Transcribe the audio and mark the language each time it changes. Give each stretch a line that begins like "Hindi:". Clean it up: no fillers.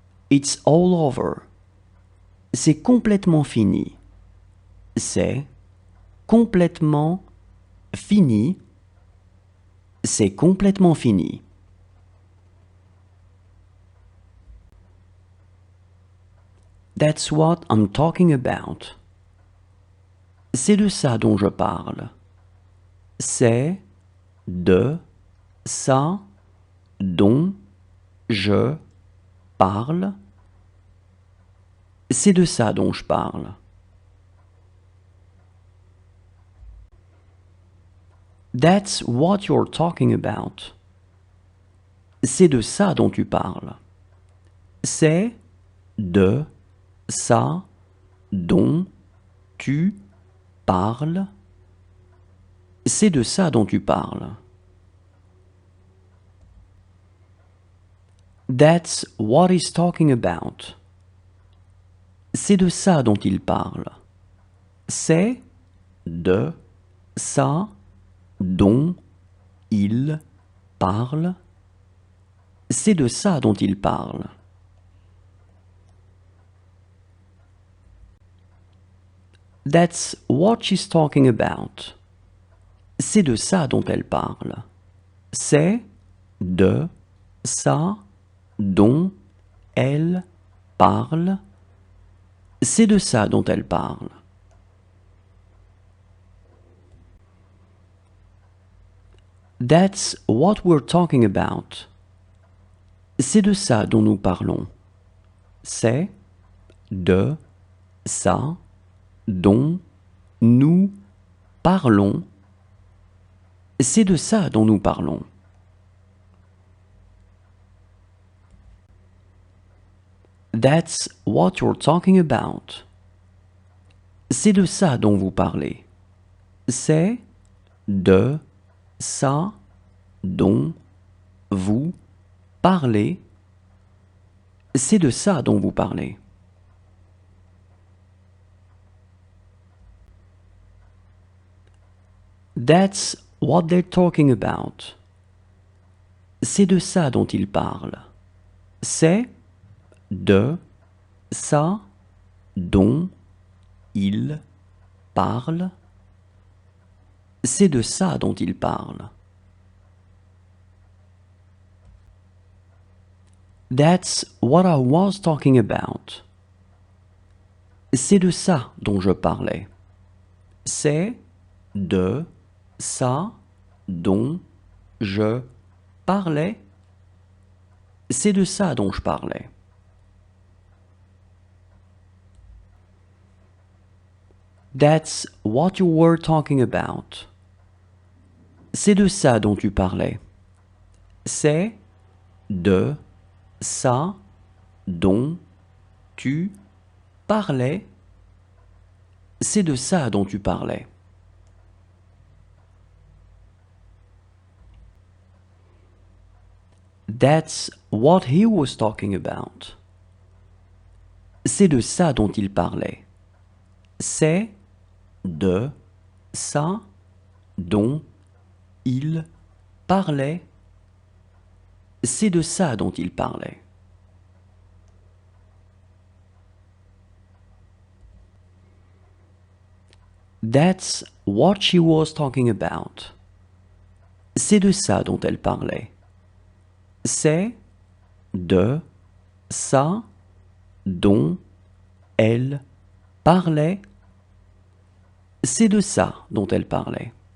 English: It's all over.
French: C'est complètement fini. C'est complètement fini. C'est complètement fini.
English: That's what I'm talking about.
French: C'est de ça dont je parle. C'est de ça dont je parle. C'est de ça dont je parle.
English: That's what you're talking about.
French: C'est de ça dont tu parles. C'est de ça dont tu parles. C'est de ça dont tu parles.
English: That's what he's talking about.
French: C'est de ça dont il parle. C'est de ça dont il parle. C'est de ça dont il parle.
English: That's what she's talking about.
French: C'est de ça dont elle parle. C'est de ça dont elle parle. C'est de ça dont elle parle.
English: That's what we're talking about.
French: C'est de ça dont nous parlons. C'est de ça dont nous parlons. C'est de ça dont nous parlons.
English: That's what you're talking about.
French: C'est de ça dont vous parlez. C'est de ça dont vous parlez. C'est de ça dont vous parlez.
English: That's what they're talking about.
French: C'est de ça dont ils parlent. C'est de ça dont ils parlent. C'est de ça dont ils parlent.
English: That's what I was talking about.
French: C'est de ça dont je parlais. C'est de ça dont je parlais. C'est de ça dont je parlais.
English: That's what you were talking about.
French: C'est de ça dont tu parlais. C'est de ça dont tu parlais. C'est de ça dont tu parlais.
English: That's what he was talking about.
French: C'est de ça dont il parlait. C'est de ça dont il parlait. C'est de ça dont il parlait.
English: That's what she was talking about.
French: C'est de ça dont elle parlait. C'est de ça dont elle parlait. C'est de ça dont elle parlait.